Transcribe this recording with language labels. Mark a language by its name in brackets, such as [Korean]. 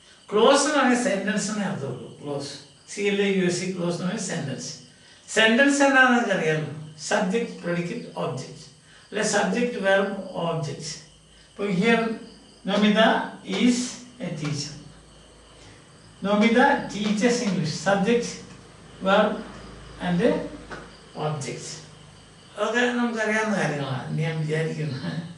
[Malayalam] Close എന്ന് പറഞ്ഞാൽ സെൻറ്റൻസിനെ അർത്ഥമുള്ളൂ. Close, CLAUSE, close എന്ന് പറഞ്ഞാൽ സെൻറ്റൻസ്. സെൻറ്റൻസ് എന്താണെന്ന് നമുക്ക് അറിയാമല്ലോ. സബ്ജക്റ്റ്, പ്രെഡിക്കേറ്റ്, ഓബ്ജക്റ്റ്, അല്ലെ സബ്ജക്റ്റ്, വെർബ്, ഓബ്ജക്റ്റ്. [English] ഇപ്പോൾ here Nomita is a teacher. Nomita teaches English. Subject, verb and object. [Malayalam] അതൊക്കെ നമുക്കറിയാവുന്ന കാര്യങ്ങളാണ് ഞാൻ വിചാരിക്കുന്നത്.